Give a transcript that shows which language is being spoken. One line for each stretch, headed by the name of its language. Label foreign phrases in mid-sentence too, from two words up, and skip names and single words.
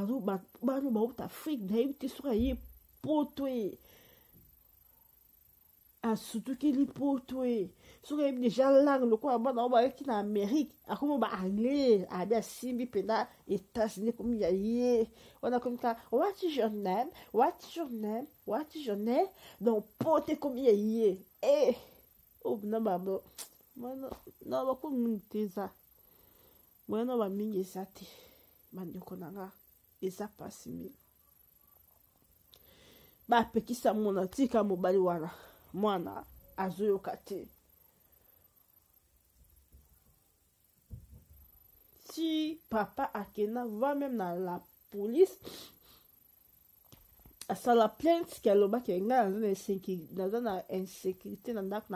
Lingala: bana bauta Afrique nayebi te soki aye poto ye asutuki lipoto e soki ayebi
French: déjà langue
Lingala: lokola bana oyo bayaki na amérique akomi baanglais abi asimbi mpena états-unis komi ya ye wana komi ka
English: what is your name what is your name what is your name
Lingala: donc po te komi ya ye e oyo na babo na bakomi mingi te eza mwana bamingi eza te bandeko na nga eza pasi mingi bapekisa mona tika mobali wana mwana azoyoka te si papa akenda
French: va même
Lingala: na
French: la police
Lingala: asala plainte ke alobaki ngai naza na insécurité na ndako